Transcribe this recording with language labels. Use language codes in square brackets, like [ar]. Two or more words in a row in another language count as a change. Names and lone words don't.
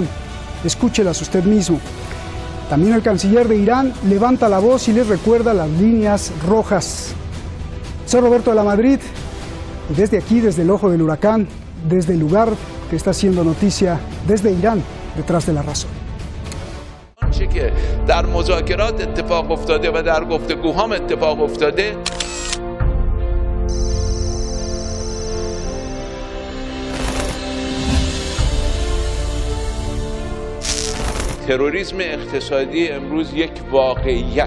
[es] Escúchelas usted mismo. También el canciller de Irán levanta la voz y les recuerda las líneas rojas. Soy Roberto de la Madrid y desde aquí, desde el ojo del huracán, desde el lugar que está haciendo noticia, desde Irán, detrás de la razón. [fa] آنچه که در مذاکرات اتفاق افتاده و در گفتگوهام اتفاق افتاده تروریسم اقتصادی امروز یک واقعیت.